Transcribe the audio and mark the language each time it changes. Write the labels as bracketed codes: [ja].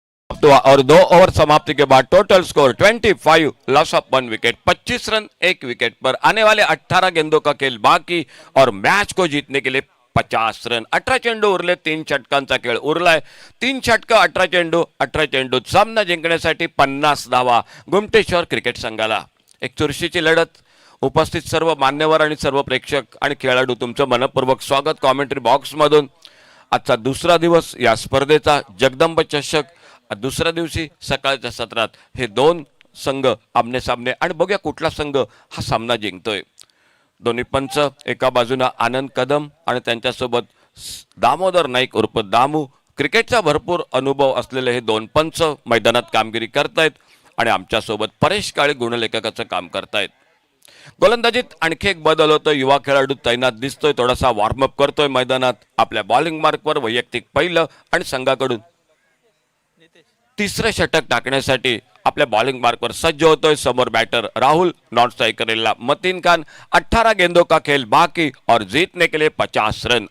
[hi] और 2 ओवर समाप्ति के बाद total score 25 loss of 1 wicket 25 run 1 wicket पर आने वाले 18 गेंदों का खेल बाकी और मैच को जीतने के लिए 50 रन. [mr] 18 चेंडू उरले 3 षटकांचा खेळ उरलाय. 3 षटक 18 चेंडूत सामना जिंकण्यासाठी 50 धावा गुमटेश्वर क्रिकेट संघाला. एक चुरशीची लढत. उपस्थित सर्व मान्यवर आणि सर्व प्रेक्षक आणि खेळाडू तुमचं मनपूर्वक स्वागत कॉमेंट्री बॉक्स मधून. आजचा दुसरा दिवस या स्पर्धेचा जगदंब चषक. दुसऱ्या दिवशी सकाळच्या सत्रात हे 2 संघ आमने सामने आणि बघूया कुठला संघ हा सामना जिंकतोय. दोन्ही पंच एका बाजूला आनंद कदम आणि त्यांच्यासोबत दामोदर नाईक उर्फ दामू. क्रिकेटचा भरपूर अनुभव असलेले हे 2 पंच मैदानात कामगिरी करतायत आणि आमच्यासोबत परेश काळे गुणलेखकाचं काम करतायत. गोलंदाजीत आणखी एक बदल होतोय. युवा खेळाडू तैनात दिसतोय. थोडासा वॉर्मअप करतोय मैदानात. आपल्या बॉलिंग मार्कवर वैयक्तिक पहिलं आणि संघाकडून तिसरे षटक टाकण्यासाठी आपल्या बॉलिंग मार्कवर सज्ज होतोय. समोर बॅटर राहुल, नॉन स्ट्राइकरला मतीन खान. [hi] 18 गेंदों का खेल बाकी और जीतने के लिए 50 रन.